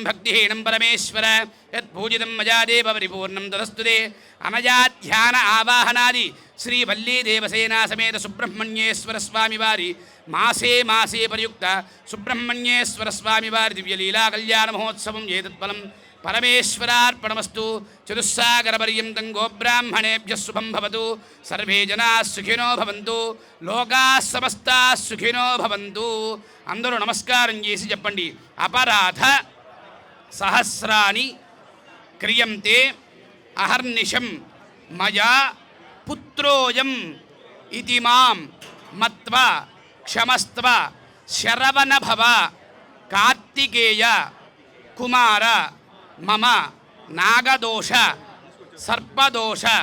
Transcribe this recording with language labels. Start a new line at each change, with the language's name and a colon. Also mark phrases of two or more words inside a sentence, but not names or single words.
Sanskrit: భక్తిహీనం పరమేశ్వర యత్పూజితం మయాదేవ పరిపూర్ణం తదస్తుతే అనయాధ్యాన ఆవాహనాది శ్రీ వల్లీ దేవసేనా సమేత సుబ్రహ్మణ్యేశ్వర స్వామి వారి మాసే మాసే పరియుక్త సుబ్రహ్మణ్యేశ్వర స్వామి వారి దివ్యలీలా కళ్యాణ మహోత్సవం ఏతత్ఫలం పరమేశ్వరార్పణమస్తు చతుస్సాగరపర్యంతం గోబ్రాహ్మణేభ్యः శుభం భవతు సర్వే జనాః సుఖినో భవంతు లోకాः సమస్తాः సుఖినో భవంతు.
Telugu: అందరూ నమస్కారం చేసి చెప్పండి.
Sanskrit: అపరాధ సహస్రాని క్రియంతే అహర్నిశం మయా పుత్రోయం ఇతి మాం మత్వా క్షమస్త్వ శరవణ భవ కార్తికేయ కుమార మమ నాగదోష సర్పదోష